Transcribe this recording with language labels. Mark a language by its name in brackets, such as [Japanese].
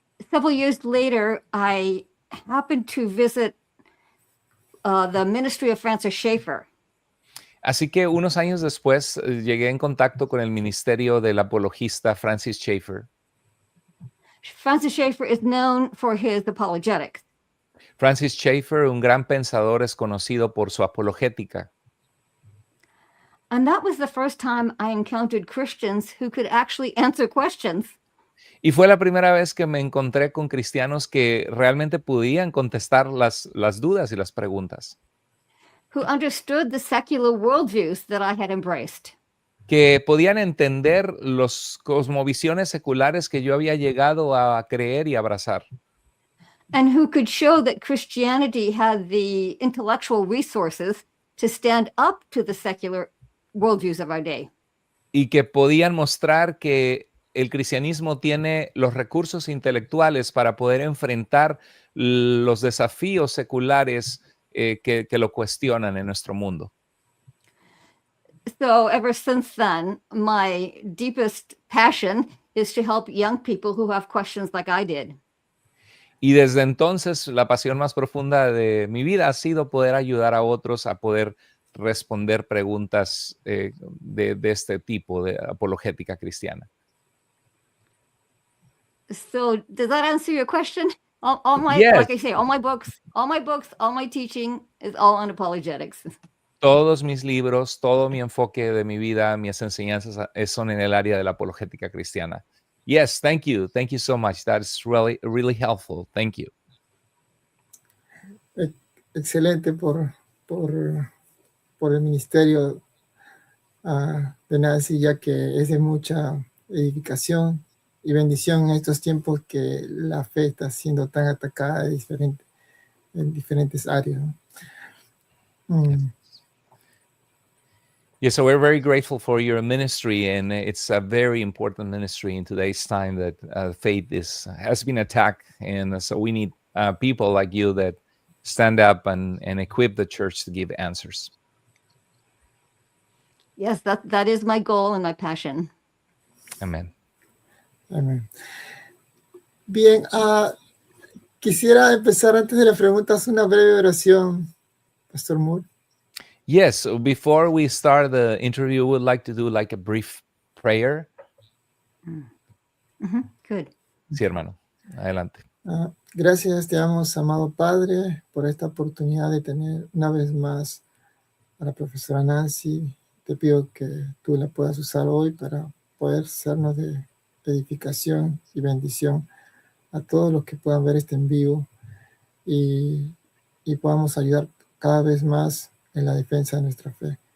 [English] Several years later, I happened to visit the ministry of Francis Schaeffer. [Spanish] Así que unos años después llegué en contacto con el ministerio del apologista Francis Schaeffer. [English] Francis Schaeffer is known for his apologetics. [Spanish] Francis Schaeffer, un gran pensador, es conocido por su apologética. [English] And that was the first time I encountered Christians who could actually answer questions. [Spanish] Y fue la primera vez que me encontré con cristianos que realmente podían contestar las dudas y las preguntas. [English] Who understood the secular worldviews that I had embraced. [Spanish] Que podían entender los cosmovisiones seculares que yo había llegado a creer y abrazar. [English] And who could show that Christianity had the intellectual resources to stand up to the secular worldviews of our day. [Spanish] Y que podían mostrar que el cristianismo tiene los recursos intelectuales para poder enfrentar los desafíos seculares que lo cuestionan en nuestro mundo. [English] So ever since then, my deepest passion is to help young people who have questions like I did. [Spanish] Y desde entonces, la pasión más profunda de mi vida ha sido poder ayudar a otros a poder responder preguntas de este tipo, de apologética cristiana. [English] So does that answer your question? All my, Yes. like I say, all my books, all my teaching is all on apologetics. [Spanish] Todos mis libros, todo mi enfoque de mi vida, mis enseñanzas son en el área de la apologética cristiana. [English] Yes, thank you. Thank you so much. That's really, really helpful. Thank you. [Spanish] Excelente por el ministerio de Nancy, ya que es de mucha edificación y bendición en estos tiempos que la fe está siendo tan atacada en diferentes áreas, ¿no? Mm, [English] Yeah, so we're very grateful for your ministry, and it's a very important ministry in today's time that faith has been attacked, and so we need people like you that stand up and equip the church to give answers. Yes, that is my goal and my passion. Amen. [Spanish] amén. Bien, quisiera empezar antes de las preguntas una breve oración, Pastor Moore. [English] Yes, so before we start the interview, we'd like to do like a brief prayer. Good. [Spanish] Sí, hermano. Adelante. Gracias, te damos, amado Padre, por esta oportunidad de tener una vez más a la profesora Nancy. Te pido que tú la puedas usar hoy para poder sernos de edificación y bendición a todos los que puedan ver este en vivo y podamos ayudar cada vez más en la defensa de nuestra fe.